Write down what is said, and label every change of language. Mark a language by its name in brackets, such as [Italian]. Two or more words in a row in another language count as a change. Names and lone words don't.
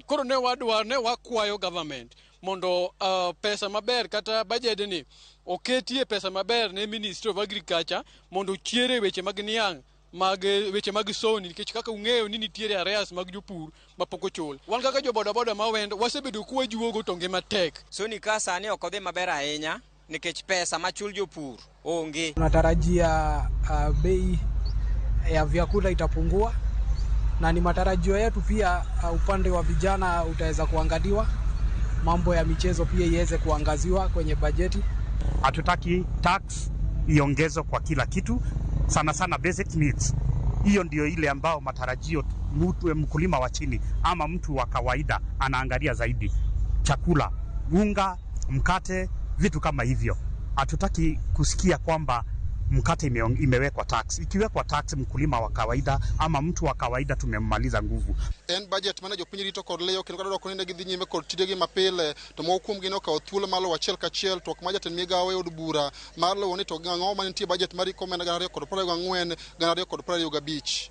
[Luo (Kenya and Tanzania)] Koro ne wakwayo government mondo pesa maber kata budget ni oketie pesa maber ne Ministry of Agriculture mondo chiere weche mag niang' weche mag soni, nikech kaka ung'eyo ni nitiere areas mag jopur mapok ochul. Wan kaka jo bodaboda ma wendo wasebedo kuwajuogo to ngima tek. Soni ka sani ok odhi maber ahinya nikech pesa machul jopur onge. [Swahili] Tunatarajia bei ya vyakula itapungua na ni matarajio yetu pia upande wa vijana utaweza kuangaliwa, mambo ya michezo pia iweze kuangaziwa kwenye bajeti. Hatutaki tax iongezwe kwa kila kitu, sana sana [English] basic needs. [Swahili] Hiyo ndio ile ambao matarajio mkulima wa chini ama mtu wa kawaida anaangalia zaidi. Chakula, unga, mkate, vitu kama hivyo. Hatutaki kusikia kwamba mkate imewekwa tax. Ikiwekwa tax mkulima wa kawaida ama mtu wa kawaida tumemmaliza nguvu. [Luo (Kenya and Tanzania)] En budget mana jopiny rito kod leyo kendo kadwa konene gi dhi nyime kod tijegi mapile to mokuom gino ka othuolo malo achiel kachiel to kuma jatend migawo od bura malo ni to ng'o ma nitie budget mari komena 2024 2025.